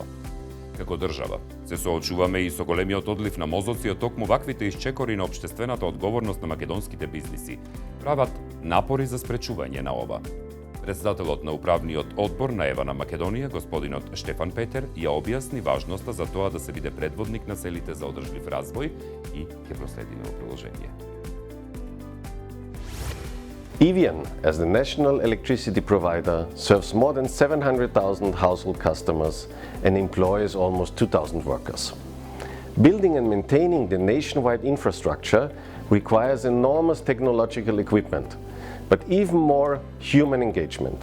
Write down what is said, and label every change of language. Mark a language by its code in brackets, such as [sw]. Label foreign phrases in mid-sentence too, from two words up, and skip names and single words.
[mk] Како држава, се соочуваме и со големиот одлив на мозоци од токму ваквите исчекори на општествената одговорност на македонските бизниси, прават напори за спречување на ова. Председателот на управниот одбор на ЕВА на Македонија, господинот Штефан Петер, ја објасни важноста за тоа да се биде предводник на целите за одржлив развој и ќе проследиме во приложение. [en] EVN, as the national electricity provider, serves more than 700,000 household customers and employs almost 2,000 workers. Building and maintaining the nationwide infrastructure requires enormous technological equipment, but even more human engagement.